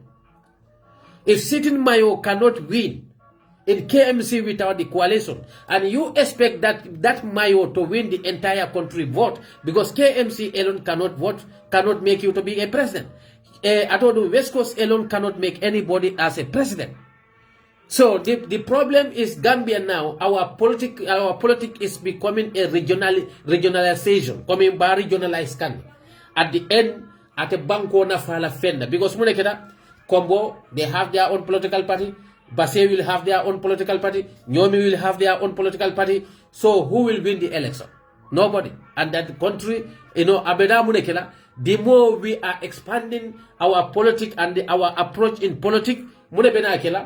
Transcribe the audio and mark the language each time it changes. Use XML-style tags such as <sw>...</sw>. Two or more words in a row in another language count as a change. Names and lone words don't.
<en>If sitting mayo cannot win in KMC without the coalition, and you expect that mayo to win the entire country vote because KMC alone cannot make you to be a president. I told you West Coast alone cannot make anybody as a president. So the problem is Gambia now. Our politic is becoming a regionalization, coming by regionalized country. At the end, at</en> <man>a banko na fala fenda</man> <en>because munekeda Combo they have their own political party. Basse will have their own political party. Nyomi will have their own political party. So who will win the election? Nobody. And that country,</en> <man>abeda munekeda.</man> <en>The more we are expanding our politics and our approach in politics,</en> <man>munebena akela.</man>